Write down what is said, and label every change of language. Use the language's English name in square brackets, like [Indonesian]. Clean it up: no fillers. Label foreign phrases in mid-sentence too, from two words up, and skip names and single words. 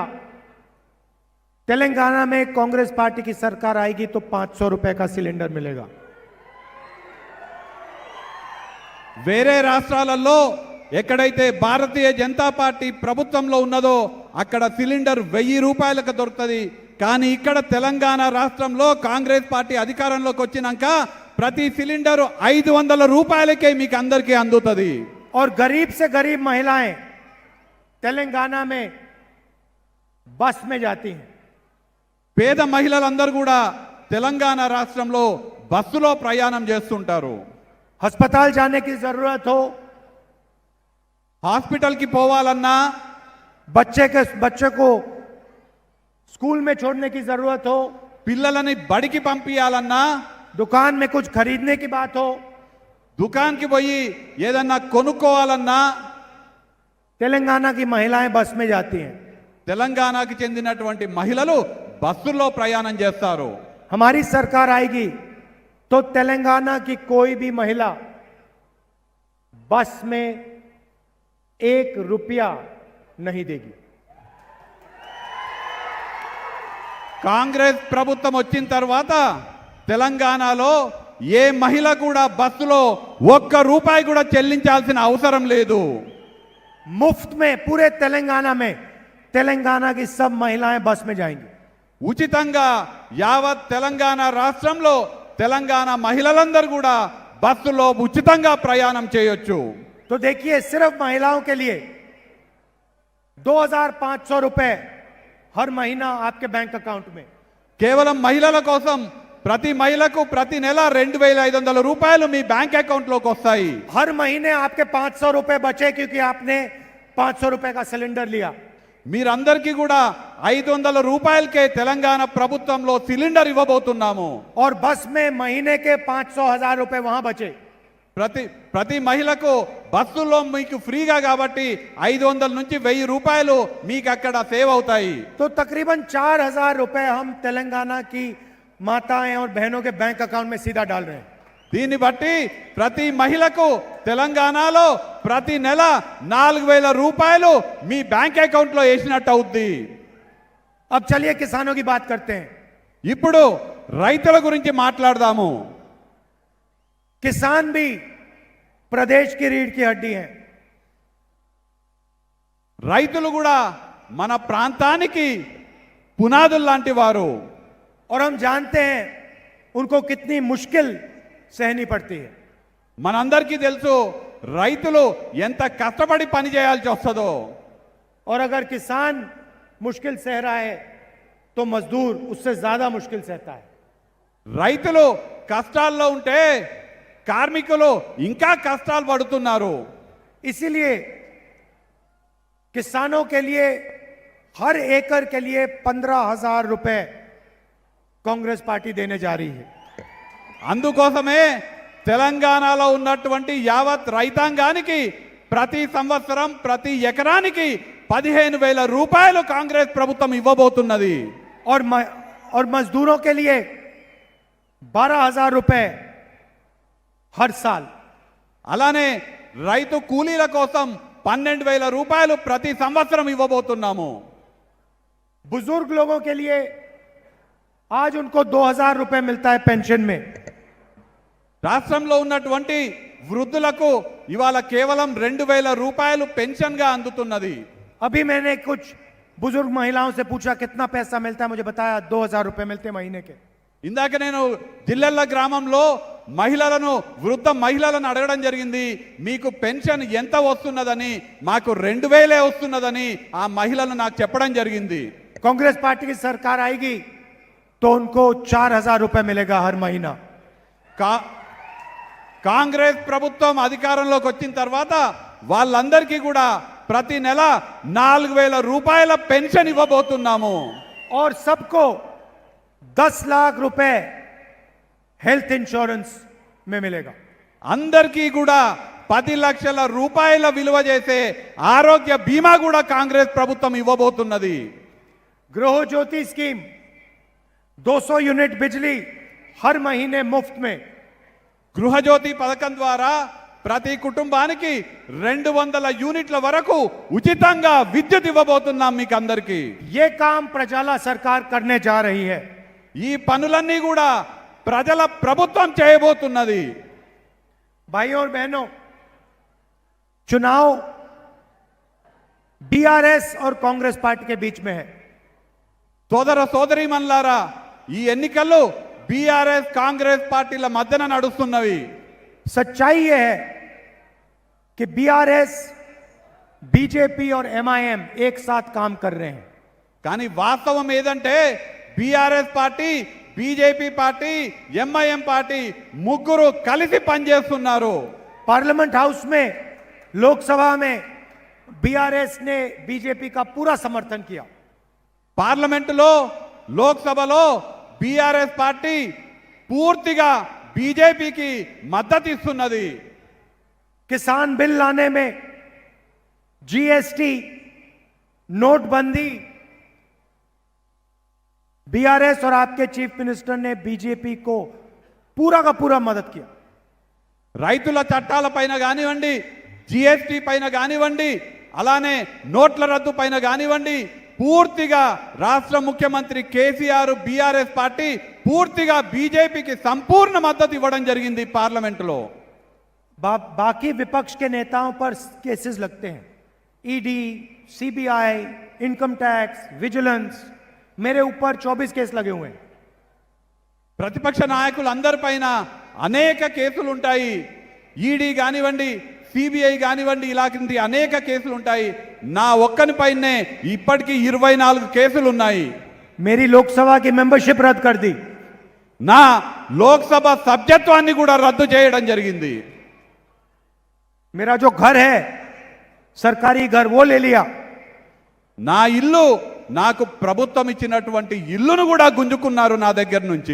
[Hindi] तेलंगाना में कांग्रेस पार्टी की सरकार आएगी तो 500 रुपए का सिलेंडर मिलेगा। [Telugu] వేరే రాష్ట్రాలలో ఎక్కడైతే భారతీయ జనతా పార్టీ ప్రభుత్వంలో ఉన్నదో అక్కడ సిలిండర్ 1000 రూపాయలకు దొరుకుతుంది. కానీ ఇక్కడ తెలంగాణ రాష్ట్రంలో కాంగ్రెస్ పార్టీ అధికారంలోకి వచ్చినాక ప్రతి సిలిండర్ 500 రూపాయలకే మీకు అందరికీ అందుతుంది. [Hindi] और गरीब से गरीब महिलाएं तेलंगाना में बस में जाती हैं। [Telugu] పేద మహిళలందరూ కూడా తెలంగాణ రాష్ట్రంలో బస్సులో ప్రయాణం చేస్తుంటారు. [Hindi] अस्पताल जाने की जरूरत हो, [Telugu] హాస్పిటల్కి పోవాలన్నా, [Hindi] बच्चे को स्कूल में छोड़ने की जरूरत हो, [Telugu] పిల్లలని బడికి పంపించాలన్నా, [Hindi] दुकान में कुछ खरीदने की बात हो, [Telugu] దుకాణానికి పోయి ఏదన్నా కొనుక్కోవాలన్నా [Hindi] तेलंगाना की महिलाएं बस में जाती हैं। [Telugu] తెలంగాణకి చెందినటువంటి మహిళలు బస్సుల్లో ప్రయాణం చేస్తారు. [Hindi] हमारी सरकार आएगी तो तेलंगाना की कोई भी महिला बस में 1 रुपया नहीं देगी। [Telugu] కాంగ్రెస్ ప్రభుత్వం వచ్చిన తర్వాత తెలంగాణలో ఏ మహిళ కూడా బస్సులో 1 రూపాయి కూడా చెల్లించాల్సిన అవసరం లేదు. [Hindi] मुफ्त में पूरे तेलंगाना में तेलंगाना की सब महिलाएं बस में जाएंगी। [Telugu] ఉచితంగా యావత్ తెలంగాణ రాష్ట్రంలో తెలంగాణ మహిళలందరూ కూడా బస్సులో ఉచితంగా ప్రయాణం చేయొచ్చు. [Hindi] तो देखिए सिर्फ महिलाओं के लिए 2500 रुपए हर महीना आपके [English] bank account [Hindi] में। [Telugu] కేవలం మహిళల కోసం ప్రతి మహిళకు ప్రతి నెల 2500 రూపాయలు మీ [English] bank account [Telugu] లోకి వస్తాయి. [Hindi] हर महीने आपके 500 रुपए बचे क्योंकि आपने 500 रुपए का सिलेंडर लिया। [Telugu] మీరందరికీ కూడా 500 రూపాయలకే తెలంగాణ ప్రభుత్వంలో సిలిండర్ ఇవ్వబోతున్నాము. [Hindi] और बस में महीने के 500,000 रुपए वहां बचे। [Telugu] ప్రతి మహిళకు బస్సులో మీకు ఫ్రీగా కాబట్టి 500 నుంచి 1000 రూపాయలు మీకు అక్కడ సేవ్ అవుతాయి. [Hindi] तो तकरीबन 4000 रुपए हम तेलंगाना की माताएं और बहनों के [English] bank account [Hindi] में सीधा डाल रहे हैं। [Telugu] దీన్ని బట్టి ప్రతి మహిళకు తెలంగాణలో ప్రతి నెల 4000 రూపాయలు మీ [English] bank account [Telugu] లో వేసినట్టు అవుద్ది. [Hindi] अब चलिए किसानों की बात करते हैं। [Telugu] ఇప్పుడు రైతుల గురించి మాట్లాడదాము. [Hindi] किसान भी प्रदेश की रीढ़ की हड्डी हैं। [Telugu] రైతులు కూడా మన ప్రాంతానికి పునాదులు లాంటి వారు. [Hindi] और हम जानते हैं उनको कितनी मुश्किल सहनी पड़ती है। [Telugu] మనందరికీ తెలుసు రైతులు ఎంత కష్టపడి పని చేయాల్సి వస్తుందో. [Hindi] और अगर किसान मुश्किल सह रहा है तो मजदूर उससे ज्यादा मुश्किल सहता है। [Telugu] రైతులు కష్టాల్లో ఉంటే కార్మికులు ఇంకా కష్టాలు పడుతున్నారు. [Hindi] इसीलिए किसानों के लिए हर एकड़ के लिए 15,000 रुपए कांग्रेस पार्टी देने जा रही है। [Telugu] అందుకోసమే తెలంగాణలో ఉన్నటువంటి యావత్ రైతాంగానికి ప్రతి సంవత్సరం ప్రతి ఎకరానికి 15,000 రూపాయలు కాంగ్రెస్ ప్రభుత్వం ఇవ్వబోతున్నది. [Hindi] और मजदूरों के लिए 12,000 रुपए हर साल। [Telugu] అలానే రైతు కూలీల కోసం 12,000 రూపాయలు ప్రతి సంవత్సరం ఇవ్వబోతున్నాము. [Hindi] बुजुर्ग लोगों के लिए आज उनको 2,000 रुपए मिलता है पेंशन में। [Telugu] రాష్ట్రంలో ఉన్నటువంటి వృద్ధులకు ఇవాళ కేవలం 2,000 రూపాయలు పెన్షన్ గా అందుతున్నది. [Hindi] अभी मैंने कुछ बुजुर्ग महिलाओं से पूछा कितना पैसा मिलता है, मुझे बताया 2,000 रुपए मिलते महीने के। [Telugu] ఇందాక నేను జిల్లెళ్ళ గ్రామంలో మహిళలను వృద్ధ మహిళలను అడగడం జరిగింది, మీకు పెన్షన్ ఎంత వస్తున్నదని. మాకు 2,000 వస్తున్నదని ఆ మహిళలు నాకు చెప్పడం జరిగింది. [Hindi] कांग्रेस पार्टी की सरकार आएगी तो उनको 4,000 रुपए मिलेगा हर महीना। [Telugu] కాంగ్రెస్ ప్రభుత్వం అధికారంలోకి వచ్చిన తర్వాత వాళ్ళందరికీ కూడా ప్రతి నెల 4,000 రూపాయల పెన్షన్ ఇవ్వబోతున్నాము. [Hindi] और सबको 10 लाख रुपए [English] health insurance [Hindi] में मिलेगा। [Telugu] అందరికీ కూడా 10 లక్షల రూపాయల విలువ చేసే ఆరోగ్య బీమా కూడా కాంగ్రెస్ ప్రభుత్వం ఇవ్వబోతున్నది. [Hindi] गृह ज्योति स्कीम 200 यूनिट बिजली हर महीने मुफ्त में। [Telugu] గృహజ్యోతి పథకం ద్వారా ప్రతి కుటుంబానికి 200 యూనిట్ల వరకు ఉచితంగా విద్యుత్ ఇవ్వబోతున్నాం మీకు అందరికీ. [Hindi] ये काम प्रजाला सरकार करने जा रही है। [Telugu] ఈ పనులన్నీ కూడా ప్రజల ప్రభుత్వం చేయబోతున్నది. [Hindi] भाइयों और बहनों, चुनाव बीआरएस और कांग्रेस पार्टी के बीच में है। [Telugu] సోదర సోదరీమణులారా, ఈ ఎన్నికలు బీఆర్ఎస్ కాంగ్రెస్ పార్టీల మధ్యన నడుస్తున్నవి. [Hindi] सच्चाई यह है कि बीआरएस, बीजेपी और एमआईएम एक साथ काम कर रहे हैं। [Telugu] కానీ వాస్తవం ఏదంటే బీఆర్ఎస్ పార్టీ, బీజేపీ పార్టీ, ఎంఐఎం పార్టీ ముగ్గురు కలిసి పనిచేస్తున్నారు. [Hindi] पार्लियामेंट हाउस में, लोकसभा में बीआरएस ने बीजेपी का पूरा समर्थन किया। [Telugu] పార్లమెంటులో, లోక్సభలో బీఆర్ఎస్ పార్టీ పూర్తిగా బీజేపీకి మద్దతు ఇస్తున్నది. [Hindi] किसान बिल लाने में, जीएसटी, नोटबंदी, बीआरएस और आपके [English] chief minister [Hindi] ने बीजेपी को पूरा का पूरा मदद किया। [Telugu] రైతుల చట్టాల పైన కానివ్వండి, జిఎస్టీ పైన కానివ్వండి, అలానే నోట్ల రద్దు పైన కానివ్వండి, పూర్తిగా రాష్ట్ర ముఖ్యమంత్రి కేసీఆర్, బీఆర్ఎస్ పార్టీ పూర్తిగా బీజేపీకి సంపూర్ణ మద్దతు ఇవ్వడం జరిగింది పార్లమెంటులో. [Hindi] बाकी विपक्ष के नेताओं पर केसेस लगते हैं, ईडी, सीबीआई, [English] income tax, [Hindi] विजिलेंस। मेरे ऊपर 24 केस लगे हुए हैं। [Telugu] ప్రతిపక్ష నాయకులందరిపైన అనేక కేసులు ఉంటాయి. ఈడీ కానివ్వండి, సిబిఐ కానివ్వండి, ఇలాంటి అనేక కేసులు ఉంటాయి. నా ఒక్కనిపైనే ఇప్పటికీ 24 కేసులు ఉన్నాయి. [Hindi] मेरी लोकसभा की मेंबरशिप रद्द कर दी। [Telugu] నా లోక్సభ సభ్యత్వాన్ని కూడా రద్దు చేయడం జరిగింది. [Hindi] मेरा जो घर है, सरकारी घर, वो ले लिया। [Telugu] నా ఇల్లు, నాకు ప్రభుత్వం ఇచ్చినటువంటి ఇల్లును కూడా గుంజుకున్నారు నా దగ్గర నుంచి.